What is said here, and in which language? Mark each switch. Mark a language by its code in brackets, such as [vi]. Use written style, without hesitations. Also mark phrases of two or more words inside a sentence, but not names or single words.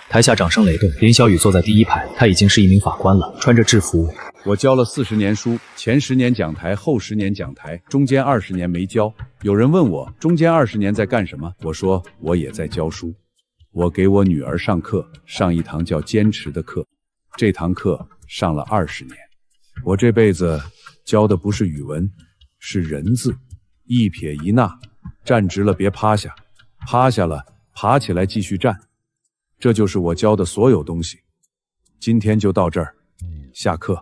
[zh] 台下掌聲雷動，林小雨坐在第1排，他已經是一名法官了，穿着制服。我教了40年書，前10年講台，後10年講台，中間20年沒教。有人問我中間20年在幹什麼，我說我也在教書。我給我女兒上課，上一堂叫堅持的課，這堂課上了20年。我這輩子教的不是語文，是人字，一撇一捺，站直了別趴下，趴下了爬起來繼續站，這就是我教的所有東西。今天就到這兒，下課。